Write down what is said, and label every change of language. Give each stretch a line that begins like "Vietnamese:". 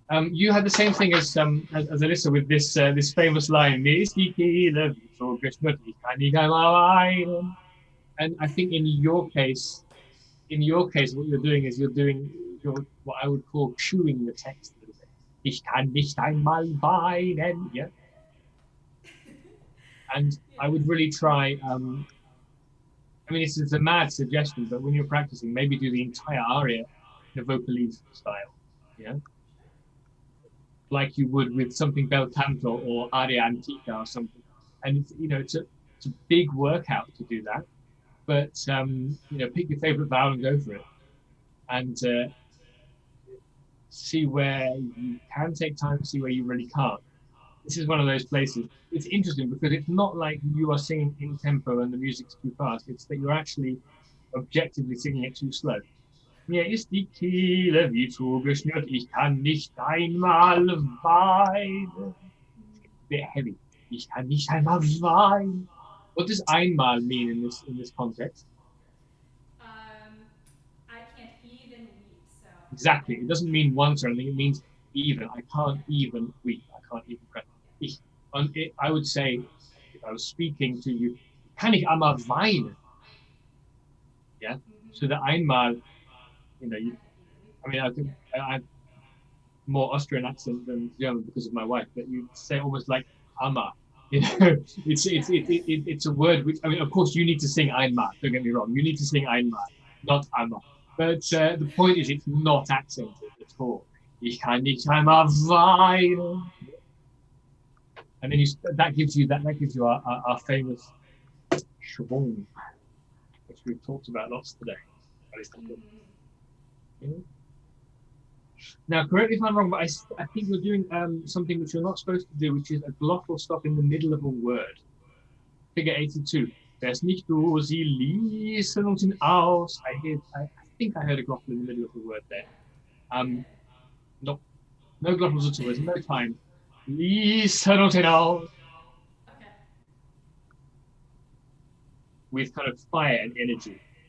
English: You had the same thing as Alyssa with this famous line. And I think in your case, what you're doing is you're what I would call chewing the text a little bit.
German: Ich kann nicht einmal weinen.
English: Yeah. And I would really try. I mean, it's a mad suggestion, but when you're practicing, maybe do the entire aria in a vocalese style. Yeah. Like you would with something bel canto or aria antica or something. And it's a big workout to do that. But pick your favorite vowel and go for it. And see where you can take time, see where you really can't. This is one of those places. It's interesting because it's not like you are singing in tempo and the music's too fast. It's that you're actually objectively singing it too slow.
German: Mir ist die Kehle wie zugeschnürt, ich kann nicht einmal weinen.
English: It's a bit heavy.
German: Ich kann nicht einmal weinen.
English: What does einmal mean in this context? I can't even Exactly. It doesn't mean once or anything. It means even. I can't even weep. I can't even cry. I would say, if I was speaking to you,
German: kann ich einmal weinen?
English: Yeah. So the einmal, I mean, I have more Austrian accent than German because of my wife, but you say almost like ama. It's a word which, I mean, of course, you need to sing einmal. Don't get me wrong. You need to sing einmal, not ama. But the point is, it's not accented at all.
German: Ich kann nicht einmal weinen.
English: And then that gives you our famous schwung, which we've talked about lots today. Now, correct me if I'm wrong, but I think you're doing something which you're not supposed to do, which is a glottal stop in the middle of a word. Figure 82.
German: Wär's nicht du, sie ließen uns aus.
English: I think I heard a glottal in the middle of the word there. No glottals at all. There's no time.
German: Ließen uns aus.
English: With kind of fire and energy.